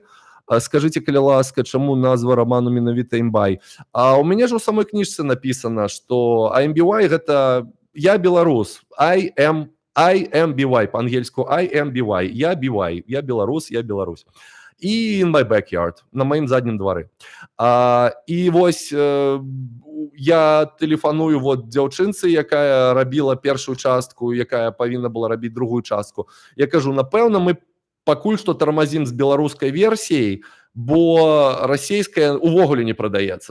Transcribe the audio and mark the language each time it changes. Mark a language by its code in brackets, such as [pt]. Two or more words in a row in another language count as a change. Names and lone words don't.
[be] Скажыце, калі ласка, чаму назва раману менавіта AMBY? А ў мяне ж у самой кніжцы напісана, што AMBY гэта я беларус, [en] I am BY, [be] па-ангельску [en] I am BY, [be] я BY, я беларус. [en] І in my backyard, [be] на маім заднім двары. І вось я тэлефаную дзяўчынцы, якая рабіла першую частку, якая павінна была рабіць другую частку. Я кажу, напэўна, мы пакуль што тармазім з беларускай версіяй, бо расійская увогуле не прадаецца.